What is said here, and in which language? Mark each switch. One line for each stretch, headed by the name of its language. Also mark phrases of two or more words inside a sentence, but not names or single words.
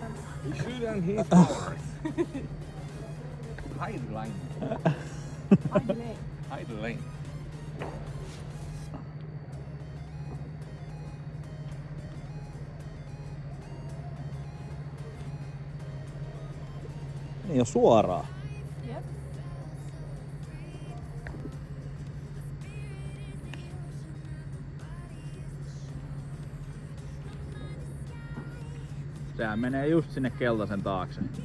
English: He shouldn't hit ours. Hide line. Hide lane.
Finnish: Niin jo suoraan. Jep. Sehän menee just sinne keltaisen taakse.